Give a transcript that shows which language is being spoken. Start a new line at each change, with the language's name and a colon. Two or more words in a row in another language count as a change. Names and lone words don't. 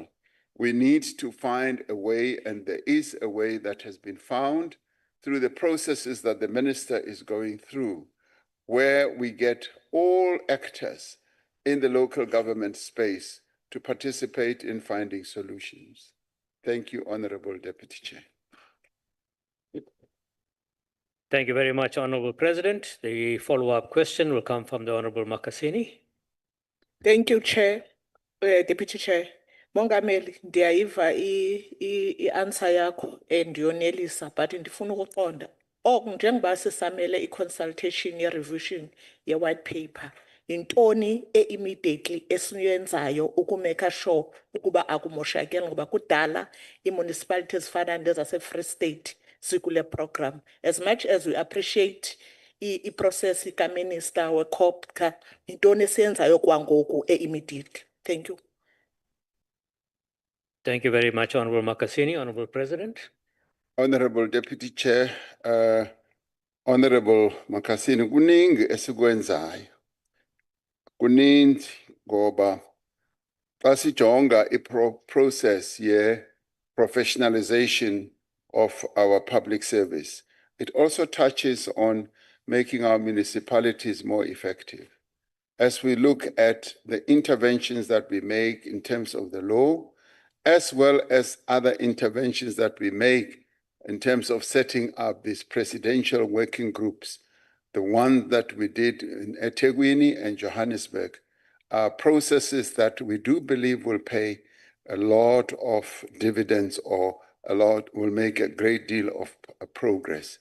English: We need to find a way, and there is a way that has been found through the processes that the minister is going through, where we get all actors in the local government space to participate in finding solutions. Thank you, Honorable Deputy Chair. Thank you very much, Honorable President. The follow-up question will come from the Honorable Makasini. Thank you, Chair, Deputy Chair.
Xhosa: Mongameli, ndiyayiva i-answer yakho and yonelisa, but ndifuna ukuqonda njengoba sisamele i-consultation ye-revision ye-white paper, intoni immediately esiyenzayo ukumeka sure ukuba akumoshakeli ngoba kudala i-municipalities fana nezase-Free State sikule program.
English: As much as we appreciate i-process ka-minister we-COP,
Xhosa: intoni esiyenzayo kwangoku immediately.
English: Thank you. Thank you very much, Honorable Makasini. Honorable President. Honorable Deputy Chair, Honorable Makasini,
Xhosa: kuningi esikwenzayo. Kuningi ngoba xa sijonga process
English: professionalization of our public service. It also touches on making our municipalities more effective. As we look at the interventions that we make in terms of the law, as well as other interventions that we make in terms of setting up these presidential working groups, the one that we did in eThekwini and Johannesburg, are processes that we do believe will pay a lot of dividends or will make a great deal of progress.